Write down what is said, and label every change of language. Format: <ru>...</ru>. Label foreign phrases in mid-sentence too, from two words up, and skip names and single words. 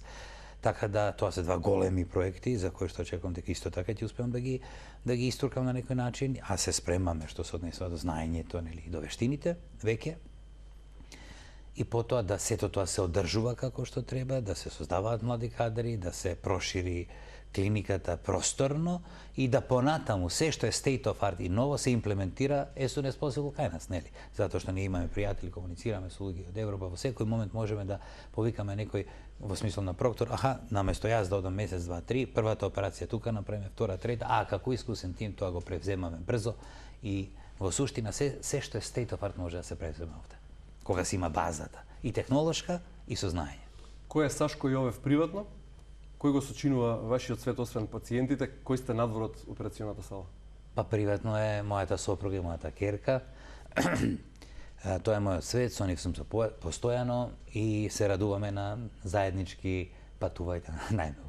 <mk>Така да тоа се два големи проекти за кои што очекувам дека исто така ќе успеам да ги истуркам на некој начин, а се спремаме што се однесува до знаењето, нели, до вештините веќе. И потоа да сето тоа се одржува како што треба, да се создаваат млади кадри, да се прошири клиниката просторно и да понатаму се што е</mk> <en>state of art</en> <mk>и ново се имплементира</mk> <en>as soon as possible</en> <mk>кај нас, нели? Затоа што ние имаме пријатели, комуницираме со луѓе од Европа, во секој момент можеме да повикаме некој во смисло на проктор, наместо јас да одам месец, два, три, првата операција тука направиме, втора, трета, како искусен тим тоа го превземаме брзо и во суштина се што е</mk> <en>state of art</en> <mk>може да се превземе овде. Кога се има базата, и технолошка, и со знаење. Кој е Сашко Јовев приватно? Кој го сочинува вашиот свет освен пациентите? Кој сте надвор од операционата сала? Па приватно е мојата сопруга и мојата керка. Тоа е мојот свет, со нив сум постојано и се радуваме на заеднички патувања најмногу.</mk>